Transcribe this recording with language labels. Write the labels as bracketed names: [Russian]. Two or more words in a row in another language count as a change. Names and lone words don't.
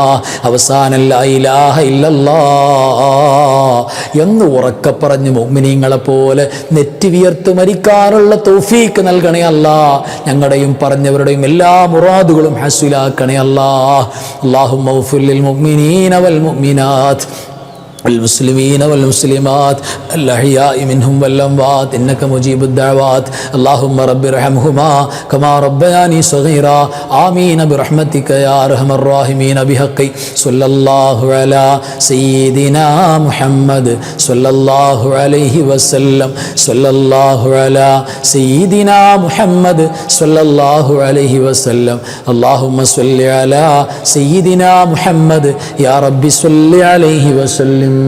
[Malayalam] അവസാനം [Arabic] لا إله إلا الله [Malayalam] എന്ന് ഉറക്ക പറഞ്ഞ് മുഅ്മിനീങ്ങളെ പോലെ നെറ്റി വിയർത്ത് മരിക്കാനുള്ള തൗഫീക്ക് നൽകണേ അല്ലാ. ഞങ്ങളുടെയും പറഞ്ഞവരുടെയും എല്ലാ മുറാദുകളും ഹസ്വിലാക്കണേ അല്ലാ. [Arabic] اللهم اغفر للمؤمنين والمؤمنات والمسلمين والمسلمات الأحياء منهم والأموات إنك مجيب الدعوات اللهم رب ارحمهما كما ربياني صغيرا آمين برحمتك يا أرحم الراحمين بحق صلى الله على سيدنا محمد صلى الله عليه وسلم صلى الله على سيدنا محمد صلى الله عليه وسلم اللهم صل على سيدنا محمد يا رب صل عليه وسلم